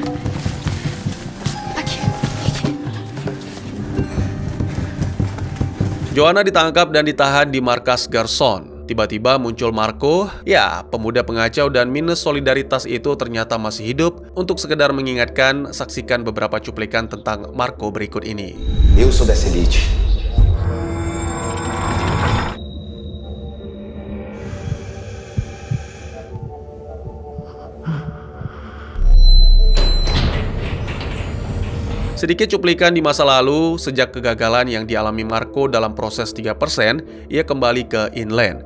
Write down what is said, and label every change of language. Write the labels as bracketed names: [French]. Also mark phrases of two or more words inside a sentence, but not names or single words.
[Indonesian] Joanna ditangkap dan ditahan di markas Garson. Tiba-tiba muncul Marco. Ya, pemuda pengacau dan minus solidaritas itu ternyata masih hidup. Untuk sekedar mengingatkan, saksikan beberapa cuplikan tentang Marco berikut ini. [Portuguese] Eu sou dessa elite. [Indonesian] Sedikit cuplikan di masa lalu, sejak kegagalan yang dialami Marco dalam proses 3%, ia kembali ke inland.